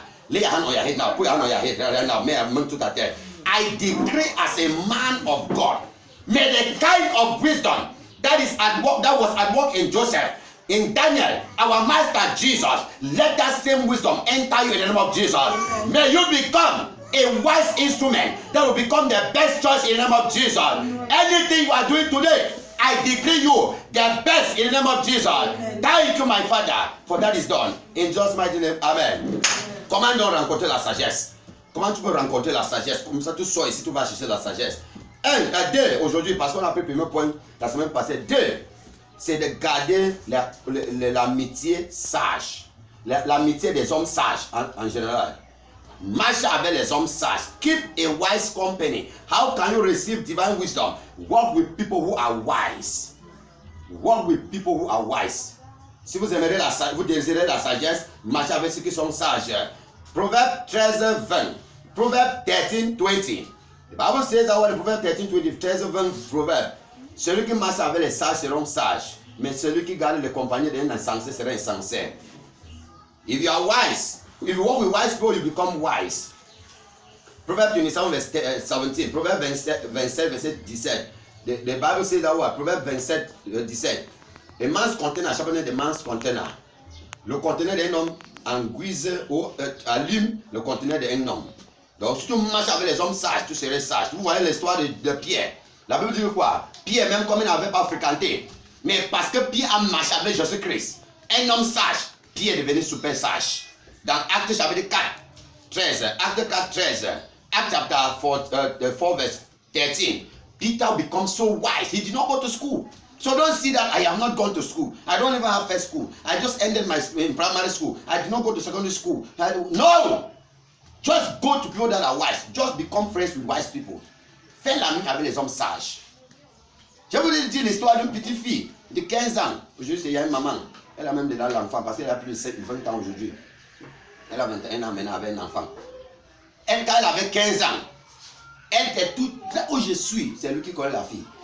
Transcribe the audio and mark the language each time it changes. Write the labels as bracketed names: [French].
[English] Lay your hand on your head now. Put your hand on your head right now. May I move to that there. I decree as a man of God, may the kind of wisdom that is at work, that was at work in Joseph, in Daniel, our master Jesus, let that same wisdom enter you in the name of Jesus. May you become a wise instrument that will become the best choice in the name of Jesus. Anything you are doing today, I decree you the best in the name of Jesus. Thank you, my Father, for that is done. In Jesus' mighty name, Amen. [French] Comment donc rencontrer la sagesse? Comment tu peux rencontrer la sagesse? Comme ça, tu sors ici, tu vas chercher la sagesse. Deux, aujourd'hui, parce qu'on a pris le premier point la semaine passée. Deux, c'est de garder l'amitié sage. L'amitié des hommes sages en général. Marche avec les hommes sages. [English] Keep a wise company. How can you receive divine wisdom? Walk with people who are wise. Walk with people who are wise. [French] Si vous aimez vous désirez la sagesse, marchez avec ceux qui sont sages. Proverbe 13, 20. Proverbe 13, 20. [English] The Bible says that in Proverbe 13, 20, 13, 20 proverbe. [French] Celui qui marche avec les sages seront sages, mais celui qui garde les compagnons d'un insensé sera insensé. [English] If you are wise, if you walk with wise people, you become wise. [French] Proverbe 27, verse 17. Proverbe 27, verset 17. [English] The Bible says that what? Proverbe 27, 17. A man's container sharpens the man's container. [French] Le conteneur d'un homme aiguise ou allume le conteneur d'un homme. Donc si tu marches avec les hommes sages, tu serais sage. Vous voyez l'histoire de Pierre. La Bible dit quoi? Pierre, même comme il n'avait pas fréquenté, mais parce que Pierre a marché avec Jésus-Christ, un homme sage, Pierre est devenu super sage. Dans Actes chapitre 4, 13, [English] Acte 4, 13, Acte chapter 4 verse 13, Peter becomes so wise. He did not go to school. So don't see that I have not gone to school. I don't even have first school. I just ended my in primary school. I did not go to secondary school. No! Just go to people that are wise. Just become friends with wise people. [French] Fais l'ami avec les hommes sages. Je vous ai dit l'histoire d'une petite fille de 15 ans. Aujourd'hui, il y a une maman. Elle a même déjà l'enfant parce qu'elle a plus de 20 ans aujourd'hui. Elle a 21 ans maintenant avec un enfant. Elle, quand elle avait 15 ans, elle était toute... Là où je suis, c'est lui qui connaît la fille.